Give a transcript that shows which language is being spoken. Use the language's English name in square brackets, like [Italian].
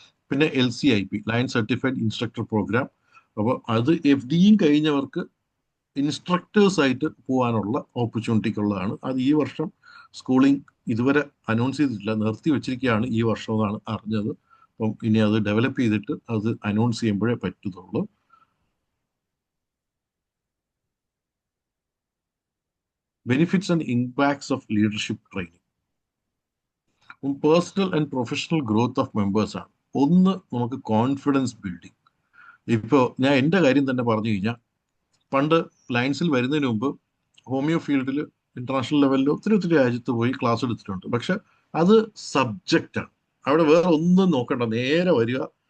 [Malayalam] പിന്നെ LCIP lion certified instructor programme. അപ്പോൾ അത് FDയും കഴിഞ്ഞവർക്ക് ഇൻസ്ട്രക്ടേഴ്സ് ആയിട്ട് പോകാനുള്ള ഓപ്പർച്യൂണിറ്റിക്കുള്ളതാണ്. അത് ഈ വർഷം സ്കൂളിംഗ് ഇതുവരെ അനൗൺസ് ചെയ്തിട്ടില്ല, നിർത്തി വെച്ചിരിക്കുകയാണ് ഈ വർഷം എന്നാണ് അറിഞ്ഞത്. അപ്പം ഇനി അത് ഡെവലപ്പ് ചെയ്തിട്ട് അത് അനൗൺസ് ചെയ്യുമ്പോഴേ പറ്റുന്നുള്ളൂ. [English] Benefits and impacts of leadership training. Personal and professional growth of members [Malayalam] ആണ്. ഒന്ന്, നമുക്ക് കോൺഫിഡൻസ് ബിൽഡിങ്. ഇപ്പോൾ ഞാൻ എൻ്റെ കാര്യം തന്നെ പറഞ്ഞു കഴിഞ്ഞാൽ, പണ്ട് ലയൺസിൽ വരുന്നതിന് മുമ്പ് ഹോമിയോ ഫീൽഡിൽ ഇന്റർനാഷണൽ ലെവലിൽ ഒത്തിരി രാജ്യത്ത് പോയി ക്ലാസ് എടുത്തിട്ടുണ്ട്. പക്ഷെ അത് സബ്ജക്റ്റാണ്. അവിടെ വേറെ ഒന്നും നോക്കണ്ട, നേരെ വരിക.